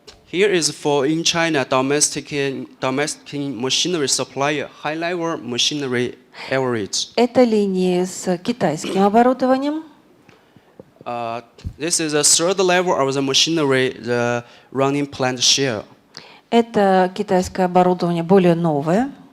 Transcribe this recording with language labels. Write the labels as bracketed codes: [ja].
[en] Here is for in China domestic machinery supplier high level machinery average. [ru] Это линии с китайским оборудованием. [en] This is the third level of the machinery, the running plant share. [ru] Это китайское оборудование более новое.